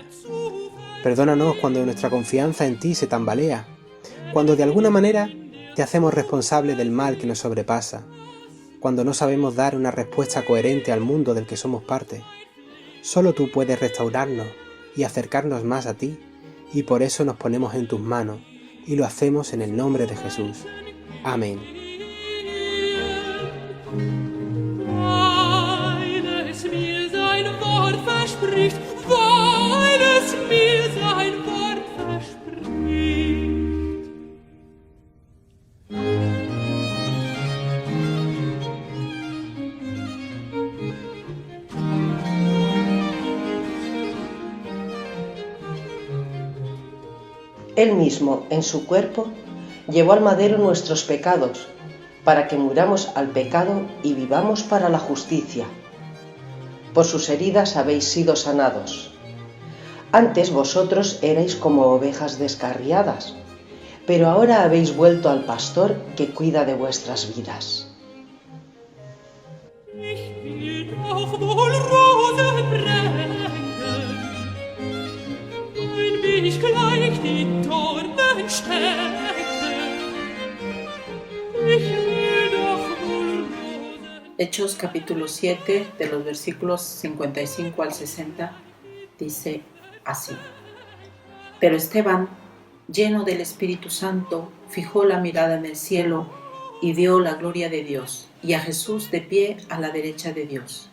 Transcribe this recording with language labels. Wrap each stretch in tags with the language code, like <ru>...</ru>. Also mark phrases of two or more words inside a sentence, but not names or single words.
<es>Perdónanos cuando nuestra confianza en ti se tambalea, cuando de alguna manera te hacemos responsable del mal que nos sobrepasa, cuando no sabemos dar una respuesta coherente al mundo del que somos parte. Solo tú puedes restaurarnos y acercarnos más a ti, y por eso nos ponemos en tus manos, y lo hacemos en el nombre de Jesús. Amén.</es> <de>Weil es mir sein Wort verspricht, weil es mir sein Wort verspricht.</de> <es>Él mismo, en su cuerpo, llevó al madero nuestros pecados, para que muramos al pecado y vivamos para la justicia. Por sus heridas habéis sido sanados. Antes vosotros erais como ovejas descarriadas, pero ahora habéis vuelto al pastor que cuida de vuestras vidas.</es> <de>Ich will doch wohl Rosen brennen, wenn mich gleich die Dornen stecken. Ich will doch wohl Rosen.</de> <es>Hechos capítulo 7, de los versículos 55 al 60, dice así. Pero Esteban, lleno del Espíritu Santo, fijó la mirada en el cielo y vio la gloria de Dios, y a Jesús de pie a la derecha de Dios.</es>